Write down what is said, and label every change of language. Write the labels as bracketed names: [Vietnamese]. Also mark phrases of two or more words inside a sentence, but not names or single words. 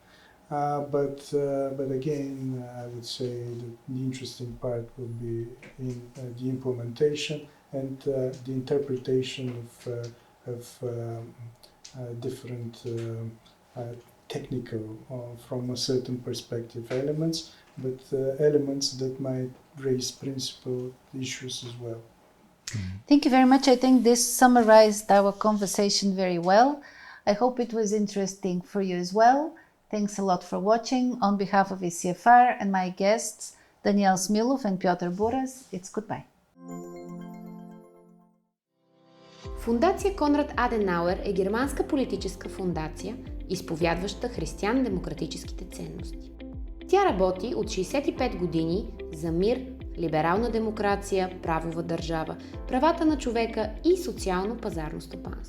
[English] But again, I would say that the interesting part will be in the implementation and the interpretation of different technical, from a certain perspective, elements, but elements that might raise principal issues as well. Thank you very much. I think this summarized our conversation very well. I hope it was interesting for you as well. Thanks a lot for watching. On behalf of ECFR and my guests, Daniel Smilov and Piotr Buras, it's goodbye. [Bulgarian] Фондация Конрад Аденауер е германска политическа фондация, изповядваща християн-демократическите ценности. Тя работи от 65 години за мир, либерална демокрация, правова държава, правата на човека и социално пазарно стопанство.